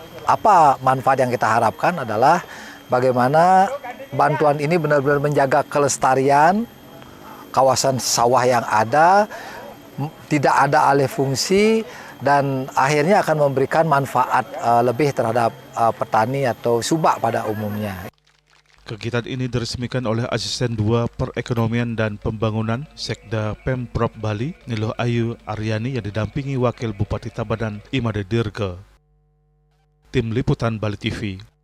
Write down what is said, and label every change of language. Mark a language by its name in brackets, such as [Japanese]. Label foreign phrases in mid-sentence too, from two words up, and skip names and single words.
[Indonesian] Apa manfaat yang kita harapkan adalah bagaimana bantuan ini benar-benar menjaga kelestarian kawasan sawah yang ada, tidak ada alih fungsi, dan akhirnya akan memberikan manfaat lebih terhadap petani atau subak pada umumnya. Kegiatan ini diresmikan oleh Asisten 2 Perekonomian dan Pembangunan Sekda Pemprov Bali, Niloh Ayu Aryani, yang didampingi Wakil Bupati Tabanan Imade Dirga. Tim Liputan Bali TV.